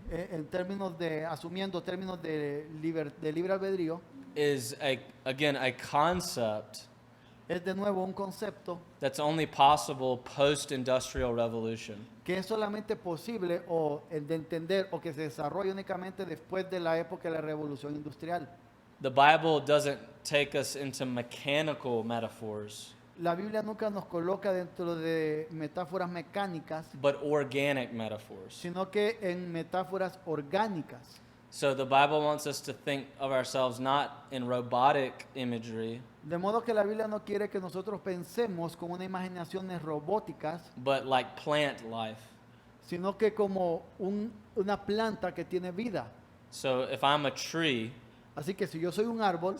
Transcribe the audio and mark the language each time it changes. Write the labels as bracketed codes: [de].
[es] en términos de, asumiendo términos de libre albedrío, [en] is, again, a concept [es] es de nuevo un concepto [en] that's only possible post-industrial revolution. [es] que es solamente posible o de entender o que se desarrolla únicamente después de la época de la revolución industrial. [en] The Bible doesn't take us into mechanical metaphors, [es] La Biblia nunca nos coloca dentro de metáforas mecánicas, [en] but organic metaphors. [es] sino que en metáforas orgánicas. [en] So the Bible wants us to think of ourselves not in robotic imagery, [es] De modo que la Biblia no quiere que nosotros pensemos con una imaginaciones robóticas, [en] but like plant life. [es] sino que como una planta que tiene vida. [en] So if I'm a tree, [es] Así que si yo soy un árbol,